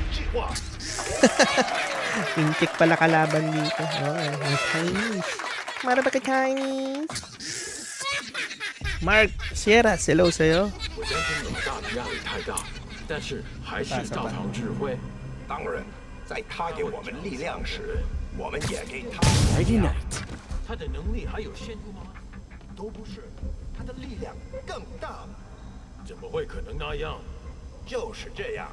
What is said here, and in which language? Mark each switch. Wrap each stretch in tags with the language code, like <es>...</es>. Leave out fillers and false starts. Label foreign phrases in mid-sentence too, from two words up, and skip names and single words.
<tl>Intik pala kalaban dito. Okay, Chinese. Mara ba ka Chinese? Mark Sierra, hello sa'yo.</tl> <zh>我担心老大的压力太大，但是还是照常指挥。当然，在他给我们力量时，我们也给他力量。他的能力还有限度吗？都不是，他的力量更大了。怎么会可能那样？就是这样。</zh>